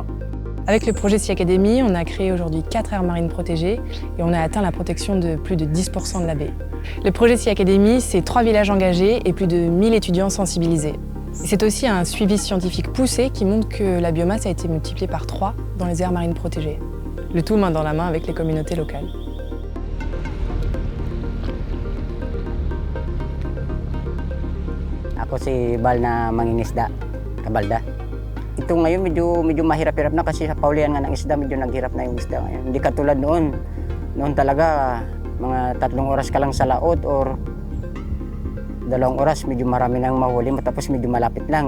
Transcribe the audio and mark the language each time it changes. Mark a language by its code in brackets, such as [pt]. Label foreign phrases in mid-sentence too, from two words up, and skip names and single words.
[fr] Avec le projet Sea Academy, on a créé aujourd'hui 4 aires marines protégées et on a atteint la protection de plus de 10% de la baie. Le projet Sea Academy, c'est 3 villages engagés et plus de 1000 étudiants sensibilisés. C'est aussi un suivi scientifique poussé qui montre que la biomasse a été multipliée par 3 dans les aires marines protégées. Le tout main dans la main avec les communautés locales. [tl] Ako si Bal na mangingisda, kabalda. Ito ngayon medyo mahirap-hirap na kasi sa paulian nga ng isda, medyo naghirap na yung isda ngayon. Hindi katulad noon. Noon talaga mga 3 oras ka lang sa laot or 2 oras medyo marami nang mahuli, tapos medyo malapit lang.